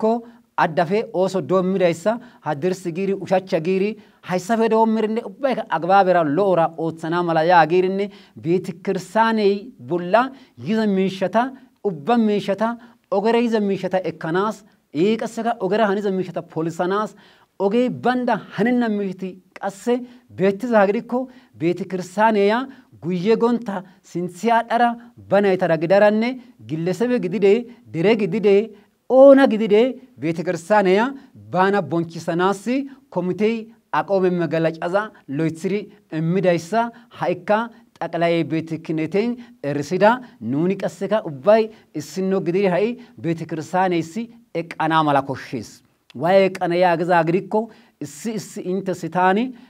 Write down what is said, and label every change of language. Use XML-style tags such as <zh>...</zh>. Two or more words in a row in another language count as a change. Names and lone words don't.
<wal>አዳፌ ኦሶ ዶሚዳይሳ ሀድርስ ጊሪ ኡሻቻ ጊሪ ሃይሳፈ ዶምርነ ኡባይ አግባበራ ሎራ ኦትሰና ማላያ ጊሪነ ቤተክርስቲያን ቡላ ይዘሚሽታ ኡበሚሽታ ኦገረ ይዘሚሽታ ኤካናስ ይቀሰካ ኦገረ ሀኒ ዘሚሽታ ፖሊሳናስ ኦጌ ባንዳ ሀንና ሚሽቲ ቀሰ ቤትዛ ግዲኮ ቤተክርስቲያን ያ ጉዬ ጎንታ ሲንሲያ ዳራ በናይታ ዳግዳራነ ግለሰብ ግዲዴ ድሬ ግዲዴ ኦና ግዲዴ ቤተክርስቲያን ያ ባና ቦንቺሰናሲ</wal> <am>ኮሚቴ አቆመ</am> <wal>መገለጫዛ ሎይትሪ እምዳይሳ ሃይካ</wal> <am>ጠቅላይ ቤተ ክህነትን</am> <wal>እርስዳ ኑኒ ቀሰካ ኡባይ እስኖ ግዲዴ ሃይ ቤተክርስቲያን እሲ እቃና ማላኮሽስ ዋይ ቀነያ ግዛ ግዲኮ እሲ ኢንተሲታኒ</wal>